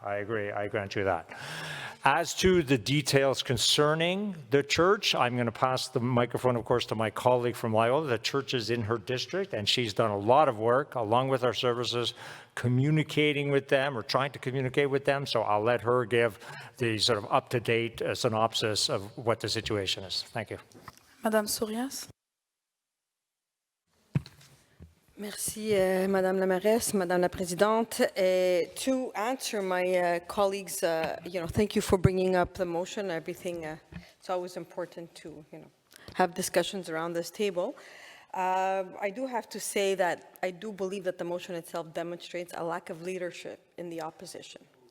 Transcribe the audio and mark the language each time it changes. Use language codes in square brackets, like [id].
[en] I agree, I grant you that. As to the details concerning the church, I'm going to pass the microphone, of course, to my colleague from Loyola. The church is in her district, and she's done a lot of work, along with our services, communicating with them or trying to communicate with them. So I'll let her give the sort of up-to-date synopsis of what the situation is. Thank you. [fr] Madame Sourias. Merci, Madame la Mairesse, Madame la Présidente. [en] To answer my colleagues, thank you for bringing up the motion. Everything, it's always important to, have discussions around this table. I do have to say that I do believe that the motion itself demonstrates a lack of leadership in the opposition.